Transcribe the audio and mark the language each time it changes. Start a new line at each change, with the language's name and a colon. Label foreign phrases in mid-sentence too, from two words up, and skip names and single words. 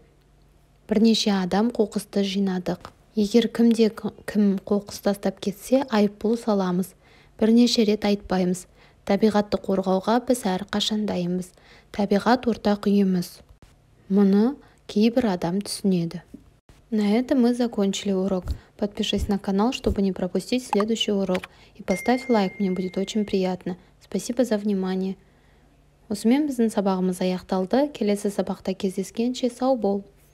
Kazakh: Бірнеше адам қоқысты жинадық. Егер кім қоқыс тастап кетсе, айыппұл саламыз. Бірнеше рет айтпаймыз. Табиғатты қорғауға біз әрқашан дайынбыз. Табиғат ортақ үйіміз. Мұны кейбір адам түсінеді.
Russian: На этом мы закончили урок. Подпишись на канал, чтобы не пропустить следующий урок. И поставь лайк, мне будет очень приятно. Спасибо за внимание.
Kazakh: Осымен біздің сабағымыз аяқталды. Келесі сабақта кездескенше сау бол.